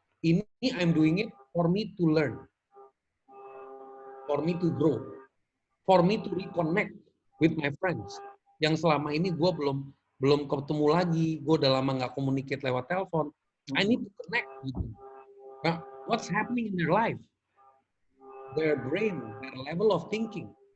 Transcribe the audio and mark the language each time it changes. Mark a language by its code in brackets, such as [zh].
[en] Ini I'm doing it for me to learn, for me to grow, for me to reconnect with my friends. [id] Yang selama ini gue belum ketemu lagi. Gue udah lama nggak communicate lewat telepon. [en] I need to connect [id] gitu. [en] Nah, what's happening in their life? Their brain, their level of thinking.